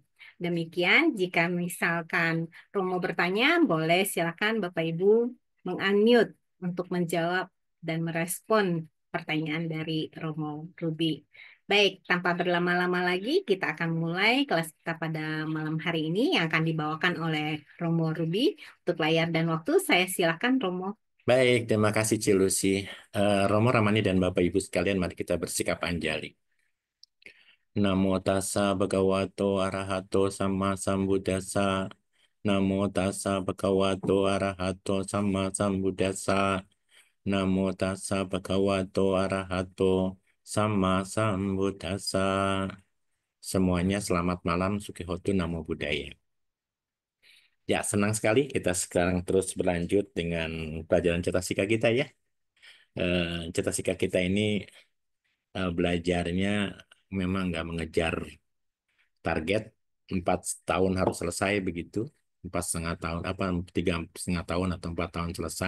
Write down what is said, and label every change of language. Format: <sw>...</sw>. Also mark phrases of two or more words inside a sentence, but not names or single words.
<id>Demikian, jika misalkan Romo bertanya, boleh silakan Bapak Ibu mengunmute untuk menjawab dan merespon pertanyaan dari Romo Ruby. Baik, tanpa berlama-lama lagi, kita akan mulai kelas kita pada malam hari ini yang akan dibawakan oleh Romo Ruby. Untuk layar dan waktu, saya silakan Romo. Baik, terima kasih Cilusi. Romo Ramani dan Bapak Ibu sekalian, mari kita bersikap anjali.</id> <pi>Namo tassa bhagavato arahato sama sambuddhassa. Namo tassa bhagavato arahato sama sambuddhassa. Namo tassa bhagavato arahato sama sambuddhassa.</pi> <id>Semuanya selamat malam,</id> <pi>Sukhotu, Namo Buddhaya.</pi> <id>Ya, senang sekali kita sekarang terus berlanjut dengan pelajaran cetasika kita ya. Cetasika kita ini belajarnya memang nggak mengejar target 4 tahun harus selesai begitu, 4,5 tahun apa 3,5 tahun atau 4 tahun selesai.</id>